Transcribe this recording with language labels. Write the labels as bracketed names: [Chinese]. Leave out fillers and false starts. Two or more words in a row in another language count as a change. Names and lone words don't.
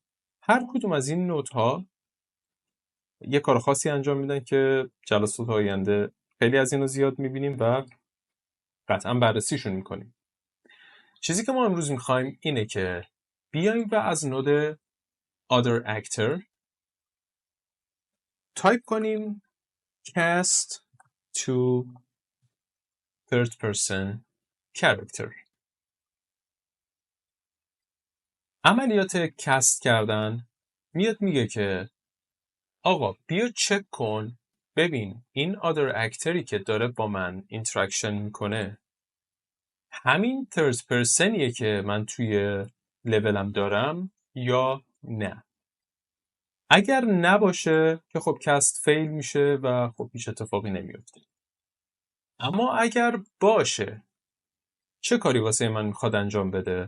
[Persian] هر کدوم از این نودها یه کار خاصی انجام میدن که جلسات آینده خیلی از اینو زیاد میبینیم و قطعا بررسیشون میکنیم. چیزی که ما امروز میخوایم اینه که بیایم و از نود [English] other actor [Persian] تایپ کنیم [English] cast to third person character. [Persian] عملیات کست کردن میاد میگه که آقا بیا چک کن ببین این [English] other actorی [Persian] که داره با من اینتراکشن میکنه همین [English] third personیه [Persian] که من توی لولم دارم یا نه. اگر نباشه که خب کست فیل میشه و خب هیچ اتفاقی نمیفته. اما اگر باشه چه کاری واسه من میخواد انجام بده؟